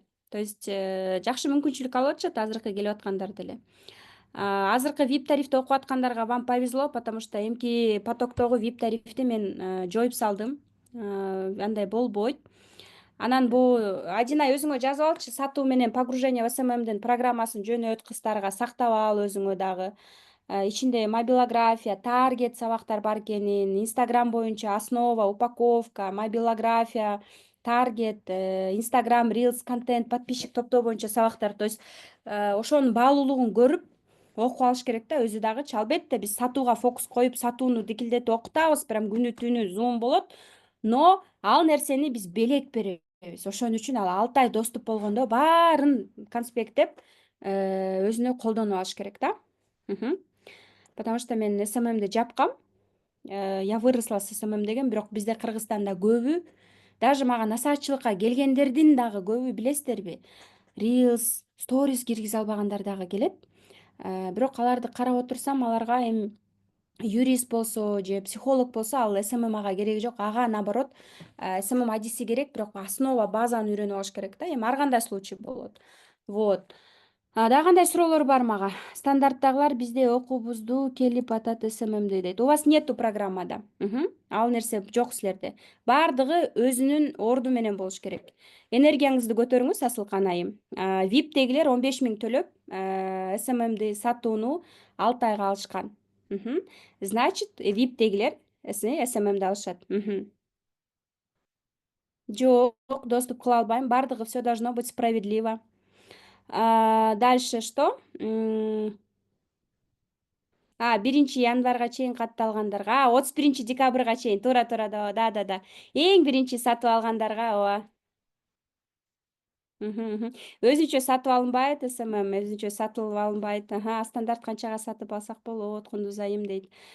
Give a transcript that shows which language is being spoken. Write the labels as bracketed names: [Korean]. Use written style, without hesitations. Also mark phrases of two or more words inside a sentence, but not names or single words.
[Kyrgyz] То есть жакшы мүмкүнчүлүк алып атышат азыркы келип аткандар деле. Азыркы VIP тарифти окуп аткандарга [Russian] вам повезло, потому что [Kyrgyz] эмки потоктогу VIP тарифти мен жоюп салдым. Андай болбойт. Анан бул Адина өзүңө жазып алчы, сатуу менен [Russian] погружение в [Kyrgyz] СММдин программасын жөнөт, кыздарга сактап ал өзүңө дагы. ичинде мобилография, таргет сабактар бар экенин, Instagram боюнча основа, упаковка, мобилография, таргет, Instagram Reels, контент, подписчик топтоо боюнча сабактар. То есть ошонун баалуулугун көрүп окуп алыш керек да өзү дагычы. Албетте биз сатууга фокус коюп, сатууну дикилдетип окутабыз, прям күнү түнү зум болот. Но ал нерсени биз белек беребиз. Ошон үчүн ал 6 ай доступ болгондо баарын конспекттеп өзүнө колдонуп алыш керек да. Потому что мен СММди жапкам. [Russian] Я выросла с [Kyrgyz] СММ деген, бирок бизде Кыргызстанда көбү, даже мага насаатчылыкка келгендердин дагы көбү билесиздерби, Reels, Stories киргизе албагандар дагы келет. Бирок аларды карап отурсам, аларга эми юрист болсо же психолог болсо ал СММ ага кереги жок. Ага наоборот СММ адиси керек, бирок основа, базаны үйрөнүп алыш керек да. Эми ар кандай случай болот. Вот. Дагы кандай суроолор бар мага? Стандарттагылар бизде окуубузду келип атат СММди дейт. [Russian] У вас нету [Kyrgyz] программада. Ал нерсе жок силерде. Бардыгы өзүнүн орду менен болуш керек. Энергияңызды көтөрүңүз, асылкан айым. VIP-тегилер 15 000 төлөп СММди сатууну 6 айга алышкан. Значит, VIP-тегилер СММди алышат. Жок, доступ кыла албайм. [Russian] Бардыгы все должно быть справедливо. Дальше что? [Kyrgyz] 1 январга чейин катталгандарга, 31 декабрга чейин, туура да. Эң биринчи сатып алгандарга, ооба. Өзүнчө сатып алынбайт СММ, өзүнчө сатылып алынбайт. Стандарт канчага сатып алсак болот, Кундуз айым дейт.